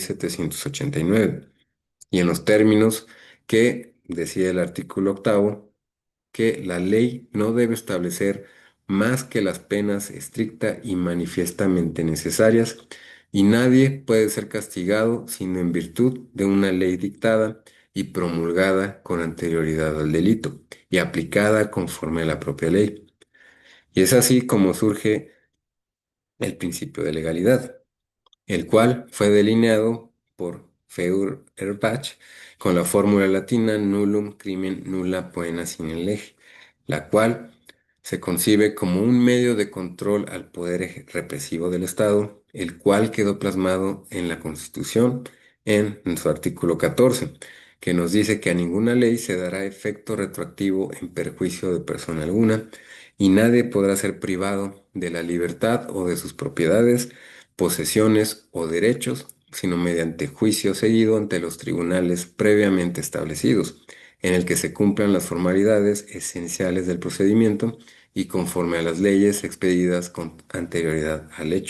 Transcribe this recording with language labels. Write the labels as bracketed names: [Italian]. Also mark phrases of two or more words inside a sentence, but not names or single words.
[Spanish] 1789, y en los términos que decía el artículo octavo, que la ley no debe establecer más que las penas estricta y manifiestamente necesarias, y nadie puede ser castigado sino en virtud de una ley dictada y promulgada con anterioridad al delito y aplicada conforme a la propia ley. Y es así como surge el principio de legalidad, el cual fue delineado por Feuerbach con la fórmula latina [Latin] nullum crimen nulla poena sine lege, [Spanish] la cual se concibe como un medio de control al poder represivo del Estado, el cual quedó plasmado en la Constitución en su artículo 14, que nos dice que a ninguna ley se dará efecto retroactivo en perjuicio de persona alguna, y nadie podrá ser privado de la libertad o de sus propiedades, posesiones o derechos, sino mediante juicio seguido ante los tribunales previamente establecidos, en el que se cumplan las formalidades esenciales del procedimiento y conforme a las leyes expedidas con anterioridad al hecho.